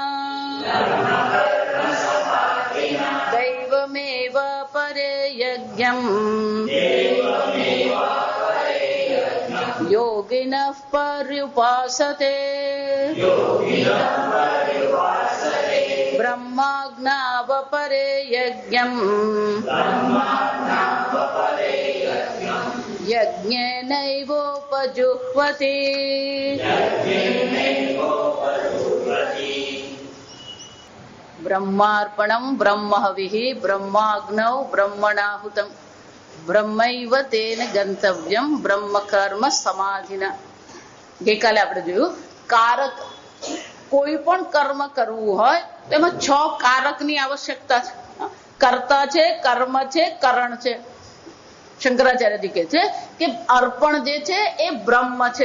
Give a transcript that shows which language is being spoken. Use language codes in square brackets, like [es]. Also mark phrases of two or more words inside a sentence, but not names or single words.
[sa] दैवमेव परे यज्ञम् योगिनः पर्युपासते ब्रह्माज्ञावपरे यज्ञम् यज्ञेनैवोपजुह्वति ब्रह्मार्पणं ब्रह्म हविः ब्रह्माग्नौ ब्रह्मणाहुतं ब्रह्मैव तेन गंतव्यम ब्रह्म कर्म समाधिना। [gu] ગઈકાલે આપણે જોયું કારક કોઈ પણ કર્મ કરવું હોય તેમાં 6 કારકની આવશ્યકતા છે। કર્તા છે, કર્મ છે, કરણ છે। શંકરાચાર્યજી કહે છે કે અર્પણ જે છે એ બ્રહ્મ છે।